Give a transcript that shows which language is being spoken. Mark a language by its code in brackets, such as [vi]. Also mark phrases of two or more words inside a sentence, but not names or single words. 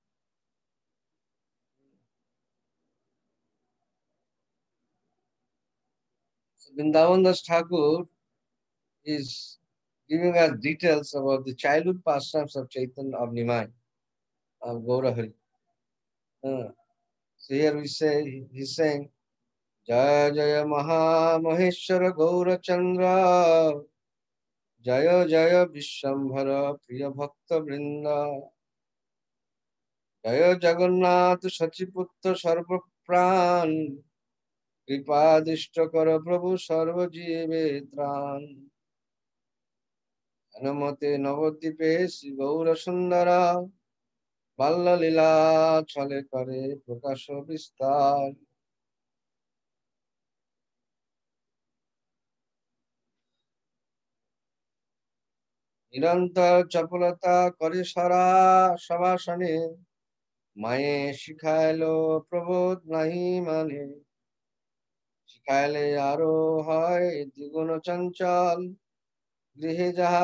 [en] So Vrindavan Das Thakur is giving us details about the childhood pastimes of Chaitanya of Nimai, of Gaurahari. So here we say, he's saying, [bn] জয় জয় মহা মহেশ্বর গৌর চন্দ্র, জয় জয় বিশ্বম্ভর প্রিয় ভক্ত বৃন্দ, জয় জগন্নাথ শচীপুত্র সর্ব প্রাণ, কৃপাদৃষ্টে কর প্রভু সর্ব জীবে ত্রাণ, আনামতে নবদীপে শ্রী গৌর সুন্দর, বাল্য লীলা ছলে করে প্রকাশ বিস্তার. নিরন্তর চপলতা করে সারা সবাসনে মায়ে শিখাইলো প্রবোধ নাহি মানে শিখাইলে আরো হয় দ্বিগুণ চঞ্চল গৃহে যাহা